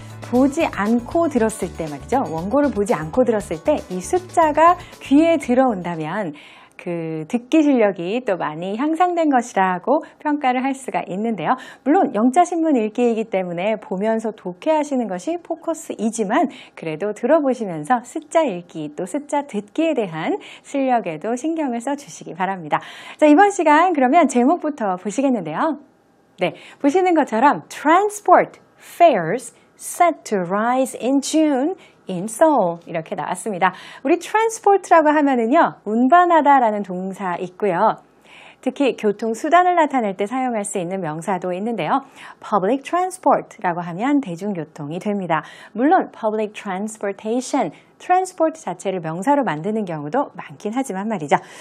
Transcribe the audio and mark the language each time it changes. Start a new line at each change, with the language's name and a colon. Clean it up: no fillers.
Korean: 보지 않고 들었을 때 말이죠. 원고를 보지 않고 들었을 때 이 숫자가 귀에 들어온다면 그 듣기 실력이 또 많이 향상된 것이라고 평가를 할 수가 있는데요. 물론 영자신문 읽기이기 때문에 보면서 독해하시는 것이 포커스이지만 그래도 들어보시면서 숫자 읽기 또 숫자 듣기에 대한 실력에도 신경을 써주시기 바랍니다. 자, 이번 시간 그러면 제목부터 보시겠는데요. 네, 보시는 것처럼
English: Transport fares set to rise in June in Seoul
Korean: 이렇게 나왔습니다. 우리 transport라고 하면은요, 운반하다라는 동사 있고요. 특히 교통수단을 나타낼 때 사용할 수 있는 명사도 있는데요. public transport라고 하면 대중교통이 됩니다. 물론 public transportation, transport 자체를 명사로 만드는 경우도 많긴 하지만 말이죠.